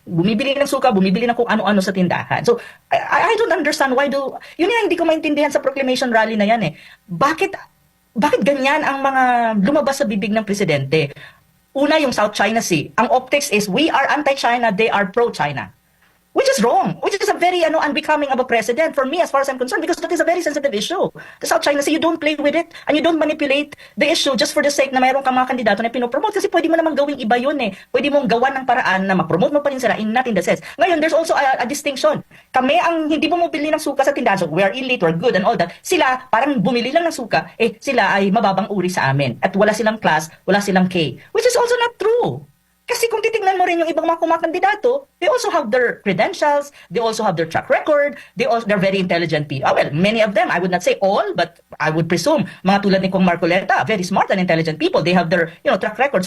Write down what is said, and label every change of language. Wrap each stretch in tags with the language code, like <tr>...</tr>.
<tl>Bumibili ng suka, bumibili ng kung ano-ano sa tindahan.</tl> <en>So, I don't understand why</en> <tl>yun yung hindi ko maintindihan sa proclamation rally na yan eh. Bakit ganyan ang mga lumabas sa bibig ng presidente? Una, yung South China Sea.</tl> <en>Ang optics is we are anti-China, they are pro-China. Which is wrong. Which is a very unbecoming of a president for me as far as I'm concerned, because that is a very sensitive issue. The South China Sea, you don't play with it and you don't manipulate the issue just for the sake</en> <tl>na mayroon kang mga kandidato na pinopromote, kasi pwede mo namang gawing iba yun eh. Pwede mong gawan ng paraan na mapromote mo pa rin sila</tl> <en>not in the sense. Ngayon, there's also a distinction.</en> <tl>Kami ang hindi bumibili ng suka sa tindahan,</tl> <en>so we are elite, we're good and all that.</en> <tl>Sila, parang bumili lang ng suka, sila ay mababang uri sa amin. At wala silang class, wala silang K.</tl> <en>Which is also not true.</en> <tl>Kasi kung titingnan mo rin yung ibang mga kumakandidato,</tl> <en>they also have their credentials, they also have their track record, they're very intelligent people. Well, many of them, I would not say all, but I would presume,</en> <tl>mga tulad ni</tl> <en>Kong Marcoleta, very smart and intelligent people, they have their track record.</en>